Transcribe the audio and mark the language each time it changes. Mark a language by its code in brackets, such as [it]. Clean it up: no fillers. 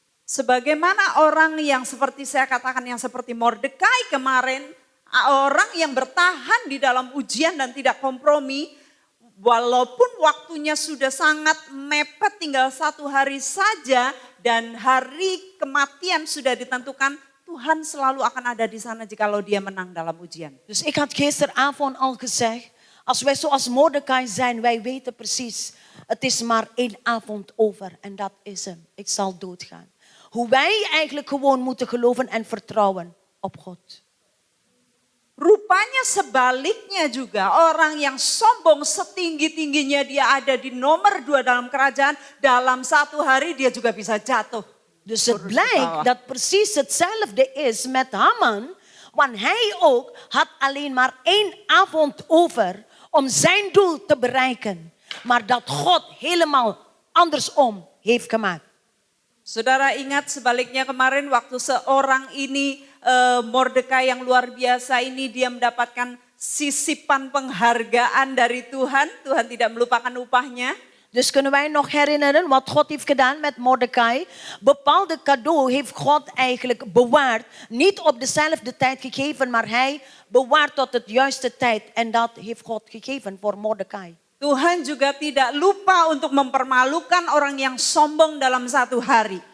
[id] Sebagaimana orang yang seperti saya katakan yang seperti Mordechai kemarin, orang yang bertahan di dalam ujian dan tidak kompromi, walaupun waktunya sudah sangat mepet tinggal 1 hari saja dan hari kematian sudah ditentukan, Tuhan selalu akan ada di sana jikalau dia menang dalam ujian. [nl] Dus ik had gisteravond al gezegd, als wij zoals Mordechai zijn, wij weten precies, het is maar 1 avond over en dat is hem. Ik zal doodgaan. Hoe wij eigenlijk gewoon moeten geloven en vertrouwen op God. [id] Rupanya sebaliknya juga orang yang sombong setinggi-tingginya dia ada di nomor 2 dalam kerajaan, dalam 1 hari dia juga bisa jatuh. [nl] Dus het blijkt dat precies hetzelfde is met Haman, want hij ook had alleen maar 1 avond over om zijn doel te bereiken. Maar dat God helemaal andersom heeft gemaakt. [id] Saudara ingat sebaliknya kemarin waktu seorang ini Mordechai yang luar biasa ini dia mendapatkan sisipan penghargaan dari Tuhan. Tuhan tidak melupakan upahnya. [nl] Dus kunnen wij nog herinneren wat God heeft gedaan met Mordechai. Bepaalde cadeau heeft God eigenlijk bewaard. Niet op dezelfde tijd gegeven, maar hij bewaart tot het juiste tijd. En dat heeft God gegeven voor Mordechai. [id] Tuhan juga tidak lupa untuk mempermalukan orang yang sombong dalam 1 hari.